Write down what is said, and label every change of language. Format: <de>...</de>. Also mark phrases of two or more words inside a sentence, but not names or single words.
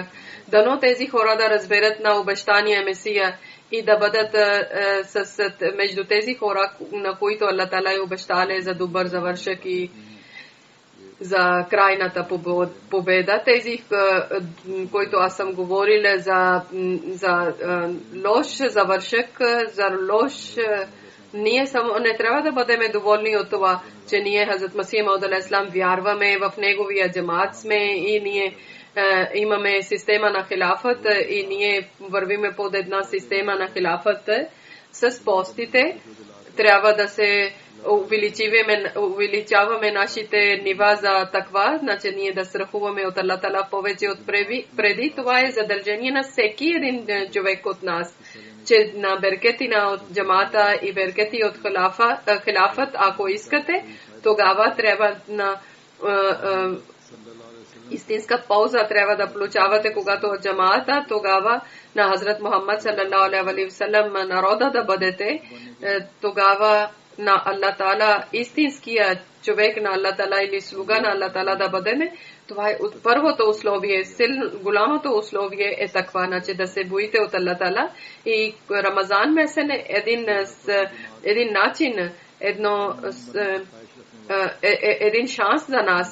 <bg>Дано тези хора да разберат на обещания Месия и да бъдат между тези хора, на които Аллах Таала е обещале за добър завършек и за крайната победа. Тези, които аз съм говорила за лош завършек, за лош, ние не трябва да бъдем доволни от това, че ние Хазрат Масих Мауд</bg> <ar>عليه السلام</ar> <bg>вярваме в неговия джамаат сме и ние имаме система на хилафът и ние вървиме под една система на хилафът с постите. Трябва да се увеличаваме нашите нива за таква, значи ние да страхуваме от Аллах Таала повече от преди. Това е задължение на всеки един човек от нас, че на беркети на джамата и беркети от хилафът, ако искате, тогава трябва на истинска полза трябва да получавате, когато от джамата, тогава на Хазрат Мухаммад</bg> <ar>صلى الله عليه وسلم</ar> <bg>народа да бъдете, тогава на Аллах Таала истинския човек на Аллах Таала или слуга на Аллах Таала да бъдеме. Това е първото условие, голямото условие е такова, значи да се боите от Аллах Таала. И Рамазан месен е един начин, един шанс за нас.</bg>